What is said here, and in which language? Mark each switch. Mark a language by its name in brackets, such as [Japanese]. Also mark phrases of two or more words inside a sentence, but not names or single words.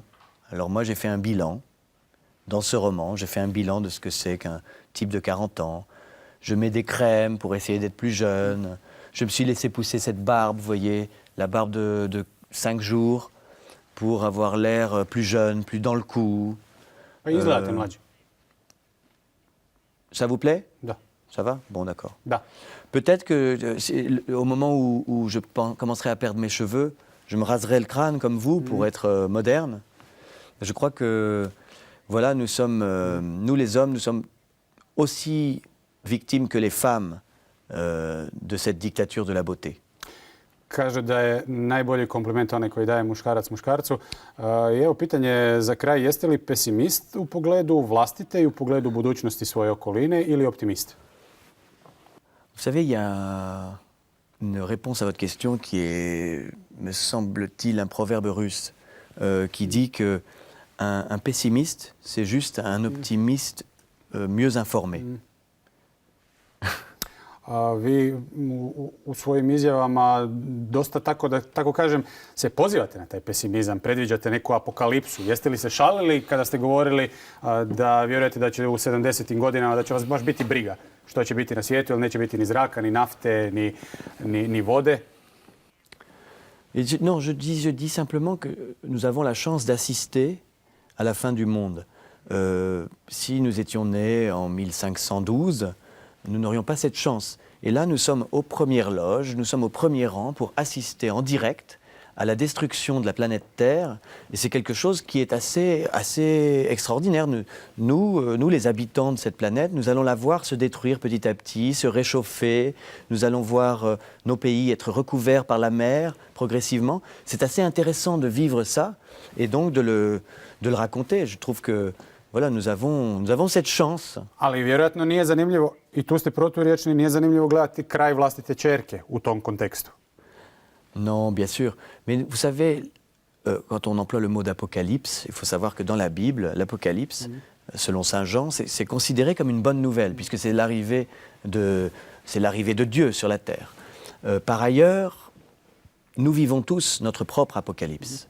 [French] Alors moi, j'ai fait un bilan dans ce roman. J'ai fait un bilan de ce que c'est qu'un type de 40 ans. Je mets des crèmes pour essayer d'être plus jeune. Je me suis laissé pousser cette barbe, vous voyez, la barbe de 5 jours, pour avoir l'air plus jeune, plus dans le coup. [Croatian] Pa izgledate mlađi. [French] Ça vous plaît? [Croatian] Da. [French] Ça va? Bon, d'accord. [Croatian] Da. [French] Peut-être qu'au moment où je commencerai à perdre mes cheveux, je me raserai le crâne comme vous pour être moderne. Je crois que, voilà, nous les hommes, nous sommes aussi victimes que les femmes de cette dictature de la beauté. [Croatian] Kaže da je najbolji kompliment onaj koji daje muškarac muškarcu. I evo pitanje za kraj, jeste li pesimist u pogledu vlastite i u pogledu budućnosti svoje okoline ili optimist? [French] Vous savez, il y a une réponse à votre question qui est, me semble-t-il, un proverbe russe qui dit que un pessimiste, c'est juste un optimiste mieux informé. [Croatian] Vi u svojim izjavama dosta tako kažem, se pozivate na taj pesimizam, predviđate neku apokalipsu. Jeste li se šalili kada ste govorili da vjerujete da će u 70. godinama da će vas baš biti briga što će biti na svijetu, jer neće biti ni zraka, ni nafte, ni vode? [French] Non, je dis simplement que nous avons la chance d'assister à la fin du monde. Si nous étions nés en 1512, nous n'aurions pas cette chance. Et là, nous sommes aux premières loges, nous sommes au premier rang pour assister en direct à la destruction de la planète Terre. Et c'est quelque chose qui est assez extraordinaire. Nous, les habitants de cette planète, nous allons la voir se détruire petit à petit, se réchauffer. Nous allons voir nos pays être recouverts par la mer progressivement. C'est assez intéressant de vivre ça et donc de le raconter. Je trouve que voilà, nous avons cette chance. [Croatian] Ali vjerojatno nije zanimljivo, i tu ste proturječni, nije zanimljivo gledati kraj vlastite ćerke u tom kontekstu. [French] Non, bien sûr. Mais vous savez, quand on emploie le mot d'apocalypse, il faut savoir que dans la Bible, l'apocalypse, selon Saint Jean, c'est considéré comme une bonne nouvelle, puisque c'est l'arrivée de Dieu sur la terre. Par ailleurs, nous vivons tous notre propre apocalypse.